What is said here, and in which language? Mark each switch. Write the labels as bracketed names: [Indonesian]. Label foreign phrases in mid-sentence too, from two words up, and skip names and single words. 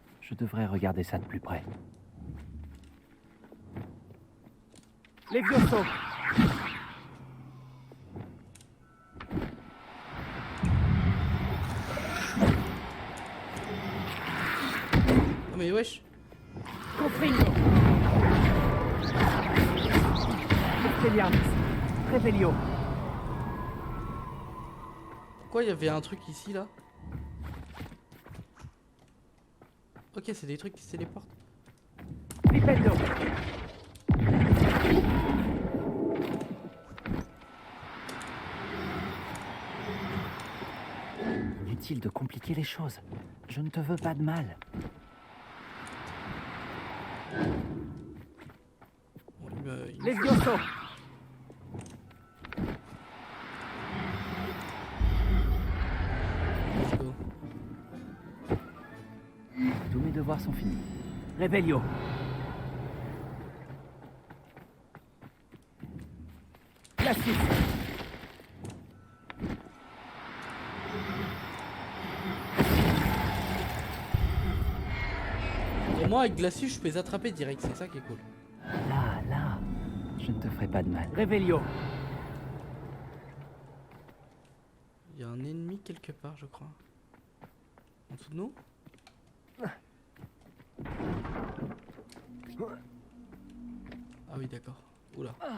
[French] Je devrais regarder ça de plus près. Les Vioso. Oh mais wesh. Confringo. Expelliarmus. Revelio. Pourquoi il y avait un truc ici là? Ok, c'est des trucs qui se téléportent. Flipendo. Inutile de compliquer les choses. Je ne te veux pas de mal. Bon, il Les Vioso. [English] Let's go. [French] Tous mes devoirs sont finis. Revelio. Glacius. Et moi avec Glacius je peux les attraper direct, c'est ça qui est cool. Là, je ne te ferai pas de mal. Revelio. Il y a un ennemi quelque part je crois. En dessous de nous? Ah oui d'accord. Oula.